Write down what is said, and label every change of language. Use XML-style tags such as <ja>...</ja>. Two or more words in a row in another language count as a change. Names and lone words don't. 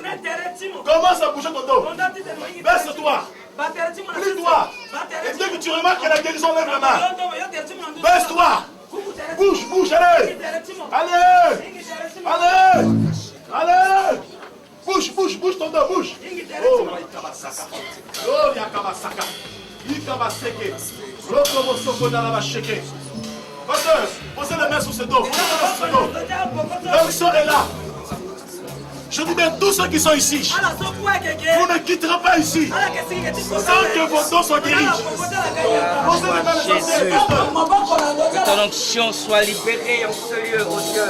<fr>Commence à bouger ton dos. Baisse-toi. Plie-toi. Et dès que tu remarques que la guérison lève la main, baisse-toi. Bouge, bouge, allez. Allez. Allez. Allez. Bouge, bouge, bouge ton dos, bouge. Oh, Yakabasaka. Oh, Yakabasaka. Ikabaseke. Rokobo Dalabasheke. Pasteur, posez les mains sur ce dos. L'onction est là. Je dis bien tous ceux qui sont ici, vous ne quitterez pas ici sans que vos dos soient guéris. Posez les mains sur ce dos. Que ton onction soit libérée en ce lieu, oh Dieu.</fr>